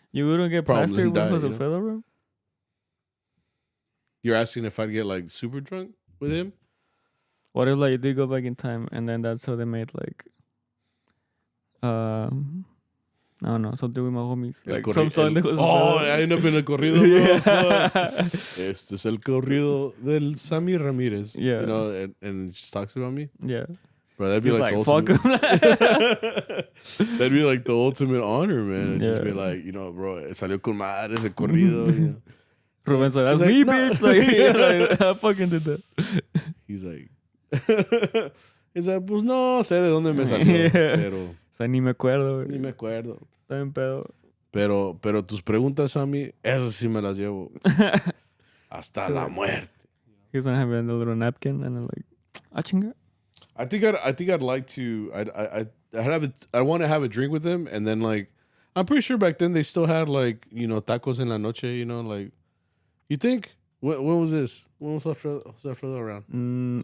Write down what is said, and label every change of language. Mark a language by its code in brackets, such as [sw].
[en] You wouldn't get plastered with Jose Alfredo, bro? You're asking if I'd get like super drunk with him? What if like you did go back in time and then that's how they made like I don't know, something with my homies. Like some song that was I end up in a corrido. Yeah. [es] Este es el corrido del Sammy Ramirez. [en] Yeah. You know, and it just talks about me. Yeah. Bro, that'd be like the fuck ultimate. That'd be like the ultimate honor, man. It'd just be like, you know, bro, [es] salió con madre ese corrido. [en] You know? Ruben's like, that's me, no. bitch. Like, I fucking did that. [es] He's like, pues no sé de dónde me salió. Pero, o sea, ni me acuerdo. Ni me acuerdo. Está bien pedo. Pero tus preguntas a mí, esas sí me las llevo. Hasta la muerte. [en] He was gonna have a little napkin and then like, [es] chinga. [en] I think I'd like to. I want to have a drink with him, and then like, I'm pretty sure back then they still had like, you know, [es] tacos en la noche. [en] You know, like, you think when was this? When was Alfredo around?